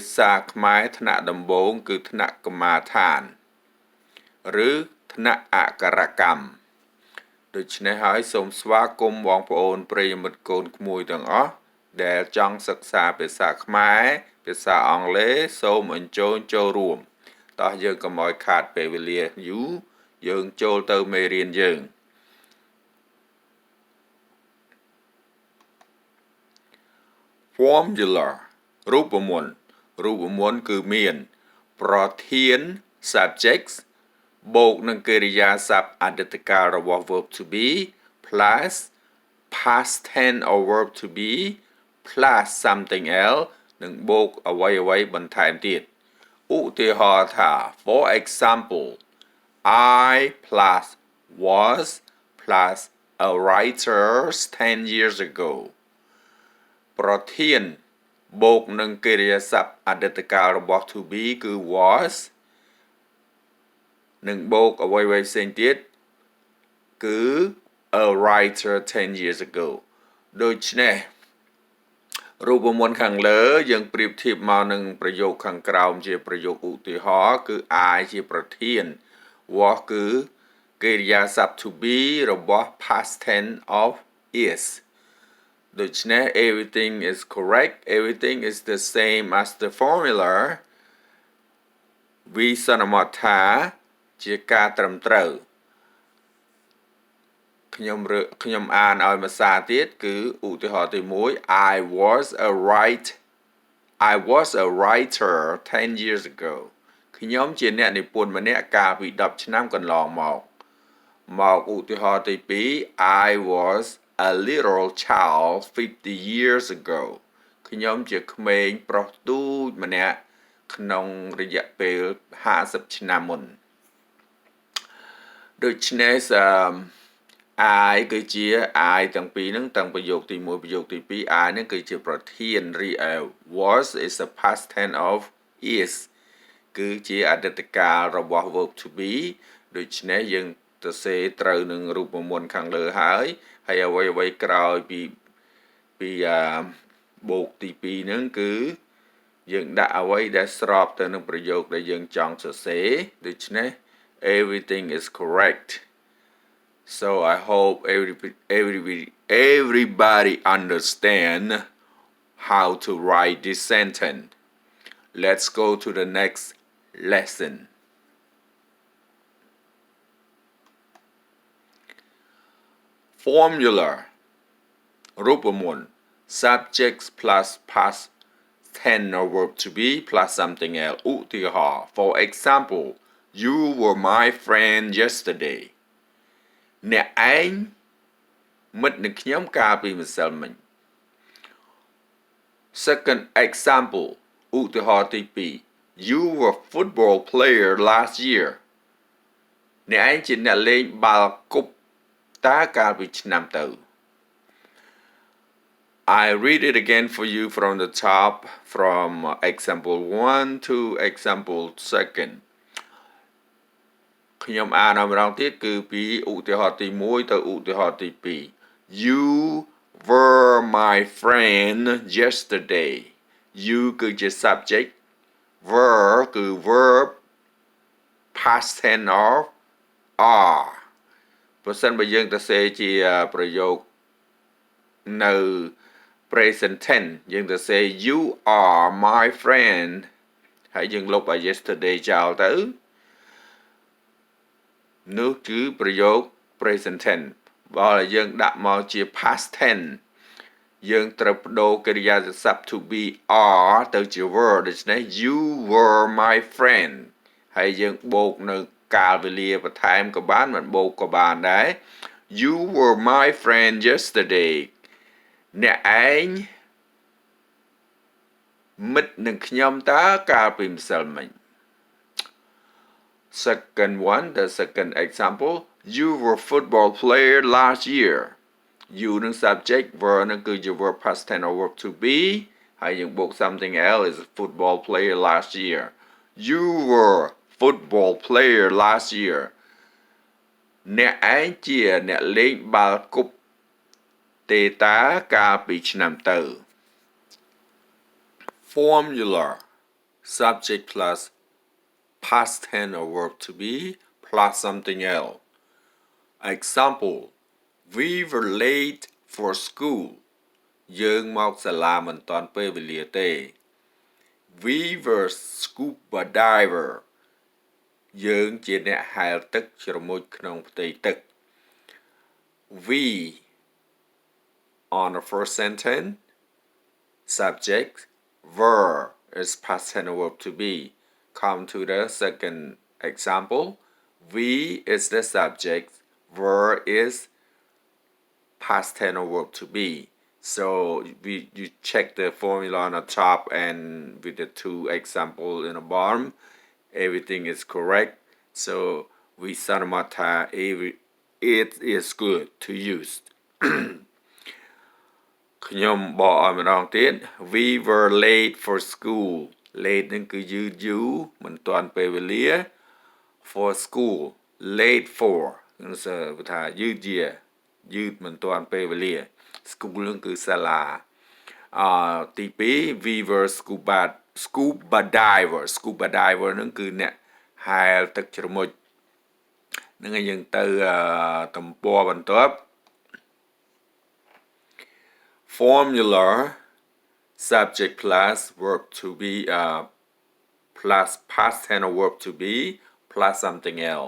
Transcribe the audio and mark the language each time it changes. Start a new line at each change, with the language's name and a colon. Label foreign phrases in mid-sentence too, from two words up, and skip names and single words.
Khmer: សាខ្មែរថ្នាក់ដំបូងគឺថ្នាក់កម្មាដ្ឋានឬថ្នាក់អក្ខរកម្មដូច្នេះហើយសូមស្វាគមន៍បងប្អូនប្រិយមិត្តកូនក្មួយទាំងអស់ដែលចង់សិក្សាភាសាខ្មែរភាសាអង់គ្លេសសូមអញ្ជើញចូលរួមតោះយើងកុំឲ្យខាតពេលវេលាយូរយើងចូលទៅមេរៀនយើង Formula រូបមន្តគឺមានប្រធាន subjects បូកនឹងកិរិយាសព្ទអតី តកាលរបស់
English: verb to be plus past tense or verb to be plus something else
Khmer: នឹងបូកអ្វីៗបន្ថែមទៀតឧទាហរណ៍ថា
English: for example I plus was plus a writer 10 years ago
Khmer: ប្រធានបូកនឹងកិរិយាសព្ទអតីតកាលរបស់
English: to be
Khmer: គឺ was នឹងបូកអ្វីៗផ្សេងទៀតគឺ
English: a writer 10 years ago
Khmer: ដូច្នេះរូបមន្តខាងលើយើង ប្រៀបធៀបមកនឹងប្រយោគខាងក្រោមជាប្រយោគឧទាហរណ៍គឺ I ជាប្រធាន was គឺកិរិយាសព្ទ
English: to be
Khmer: របស់
English: past tense of is
Khmer: ដូច្នេះ
English: everything is correct everything is the same as the formula
Khmer: វិសន្មតថាជាការត្រឹមត្រូវខ្ញុំអានឲ្យភាសាទៀតគឺឧទាហរណ៍ទី1
English: I was a writer 10 years ago
Khmer: ខ្ញុំជាអ្នកនិពន្ធម្នាក់កាលពី10ឆ្នាំកន្លងមកឧទាហរណ៍ទី2
English: I was a little child 50 years ago
Khmer: ខ្ញុំជាក្មេងប្រុសទូចម្នាក់ក្នុងរយៈពេល50ឆ្នាំមុន ដូច្នេះI គឺជា I ទាំងពីរហ្នឹងទាំងប្រយោគទី1ប្រយោគទី2 I ហ្នឹងគឺជាប្រធា នរីឯ
English: was is a past tense of is
Khmer: គឺជាអតីតកាលរបស់
English: verb to be
Khmer: ដូច្នេះយើងទៅសេត្រូវនឹងរូបមន្តខាងលើហើយអ្វីក្រោយពីបូកទី2ហ្នឹងគឺយើងដាក់អ្វីដែលស្របទៅនឹងប្រយោគដែលយើងចង់សរសេរដូច្នេះ
English: everything is correct so I hope everybody understand how to write this sentence let's go to the next lesson formula រូបមន្ត subjects plus past tense or verb to be plus something else ឧទាហរណ៍ for example you were my friend yesterday
Khmer: អ្នកឯងមិត្តនឹងខ្ញុំកាលពីម្សិលមិញ
English: second example
Khmer: ឧទាហរណ៍ទី2
English: you were football player last year
Khmer: អ្នកឯងជាអ្នកលេងបាល់គប់តាកាលពីឆ្នាំទៅ
English: I read it again for you from the top from example 1 to example 2
Khmer: ខ្ញុំអាន ម្ដងទៀតគឺពីឧទាហរណ៍ទី1ទៅឧទាហរណ៍ទី2
English: You were my friend yesterday you
Khmer: គឺជា subject were គឺ
English: verb past tense of are
Khmer: ប្រសិនបើយើងទៅសេជាប្រយោគនៅ
English: present tense
Khmer: យើងទៅសេ
English: you are my friend
Khmer: ហើយយើងលុបឲ្យ yesterday ចោលទៅ នោះគឺប្រយោគ
English: present tense
Khmer: បើយើងដាក់មកជា
English: past tense
Khmer: យើងត្រូវបដូរកិរិយាសព្ទ
English: to be are
Khmer: ទៅជា were ដូច្នេះ
English: you were my friend
Khmer: ហើយយើងបូកនៅកាលវេលាបន្ថែមក៏បានមិនបូកក៏បានដែរ
English: you were my friend yesterday
Khmer: អ្នកឯង មិត្តនឹងខ្ញុំតើកាលពីម្សិលមិញ
English: Second one, the second example, you were football player last year. You នឹង subject, were នឹងគឺជា verb past tense or verb to be
Khmer: ហើយយើងបូក
English: something else is football player last year. You were football player last year.
Khmer: អ្នកឯងជាអ្នកលេងបាល់គប់ទេតាកាលពីឆ្នាំទៅ
English: Formula subject plus past tense or verb to be plus something else. Example, we were late for school.
Khmer: យើងមកសាលាមិនទាន់ពេលវេលាទេ
English: We were scuba diver.
Khmer: យើងជាអ្នកហែលទឹកជ្រមុជក្នុងផ្ទៃទឹក
English: We on the first sentence subject were is past tense or verb to be Come to the second example. We is the subject. Were is past tense or verb to be. So you check the formula on the top and with the two examples in the bottom, everything is correct. So we saramata it is good to use.
Khmer: ខ្ញុំបកឲ្យម្ដងទៀត
English: We were late for school.
Khmer: Late នឹងគឺយឺតយូរមិនទាន់ពេលវេលា
English: for school late for
Khmer: នឹង ថាយឺតយឺតមិនទាន់ពេលវេលា
English: school
Khmer: នឹងគឺសាលាទី2
English: we were scuba diver
Khmer: នឹងគឺអ្នកហែលទឹកជ្រមុជនឹងឲ្យយើងទៅទំព័របន្ទាប់
English: formula subject plus verb to be plus past tense or verb to be plus something else.